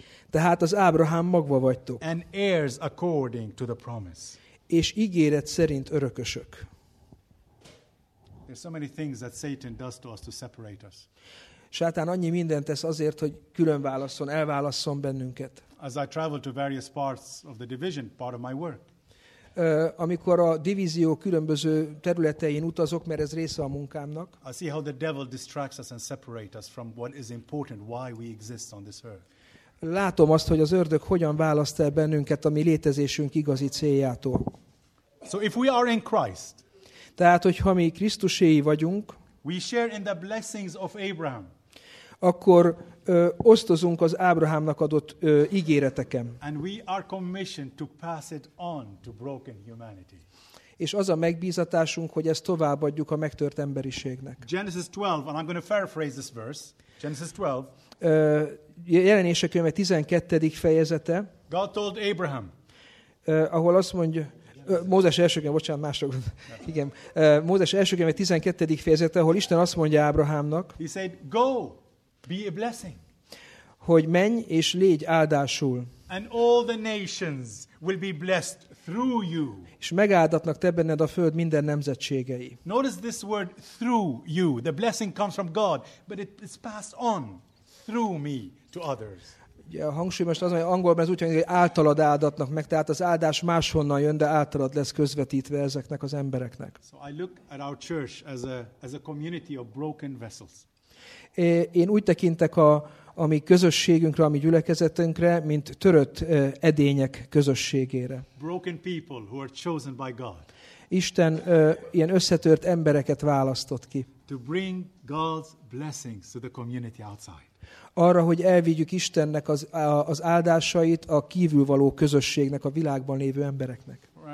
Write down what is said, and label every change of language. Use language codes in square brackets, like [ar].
[hu] tehát az Ábrahám magva vagytok, [en] and heirs according to the promise. [hu] És ígéret szerint örökösök. [en] There's so many things that Satan does to us to separate us. [hu] Sátán annyi mindent tesz azért, hogy különválasszon, elválasszon bennünket. [en] As I travel to various parts of the division, part of my work. [hu] Amikor a divízió különböző területein utazok, mert ez része a munkámnak. [en] I see how the devil distracts us and separates us from what is important, why we exist on this earth. [hu] Látom azt, hogy az ördög hogyan választ el bennünket a mi létezésünk igazi céljától. [en] So if we are in Christ, [hu] tehát, hogyha mi Krisztuséi vagyunk, [en] we share in the blessings of Abraham, [hu] akkor osztozunk az Ábrahámnak adott ígéreteken. [en] And we are commissioned to pass it on to broken humanity. [hu] És az a megbízatásunk, hogy ezt továbbadjuk a megtört emberiségnek. [en] Genesis 12, and I'm going to paraphrase this verse. Genesis 12. [hu] Jelenések könyve 12. fejezete. [en] God told Abraham. [hu] Ahol azt mondja, Mózes első könyve, bocsánat, másra gondolom. Igen. Mózes első könyve 12. fejezete, ahol Isten azt mondja Ábrahámnak. [en] He said, go, be a blessing. [hu] Hogy menj és légy áldásul. [en] And all the nations will be blessed through you. [hu] És megáldatnak te benned a föld minden nemzetségei. [en] Notice this word through you. The blessing comes from God, but it's passed on through me to others. [hu] Ja, a hangsúly most az, hogy angolban ez úgy hangzik, hogy általad áldatnak meg, tehát az áldás máshonnan jön, de általad lesz közvetítve ezeknek az embereknek. [en] So I look at our church as a community of broken vessels. [hu] Én úgy tekintek a mi közösségünkre, a mi gyülekezetünkre, mint törött edények közösségére. [en] Broken people who are chosen by God. [hu] Isten ilyen összetört embereket választott ki. [en] To bring God's blessings to the community outside. [hu] Arra, hogy elvigyük Istennek az áldásait a kívülvaló közösségnek, a világban lévő embereknek.